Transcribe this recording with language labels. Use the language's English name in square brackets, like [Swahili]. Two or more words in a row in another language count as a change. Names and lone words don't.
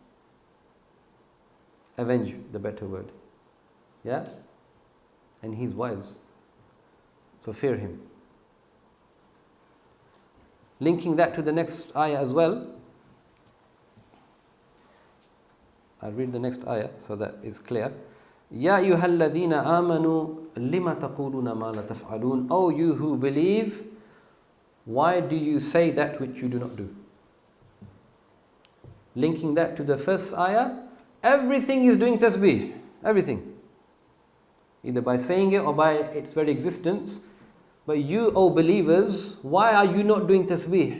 [English] Avenge, the better word. Yeah? And He's wise. So fear Him. Linking that to the next ayah as well, I'll read the next ayah so that it's clear. [Arabic] يا أيها الذين آمنوا لم تقولون ما لا تفعلون. [English] O you who believe, why do you say that which you do not do? Linking that to the first ayah, everything is doing tasbih. Everything. Either by saying it or by its very existence. But you, O believers, why are you not doing tasbih?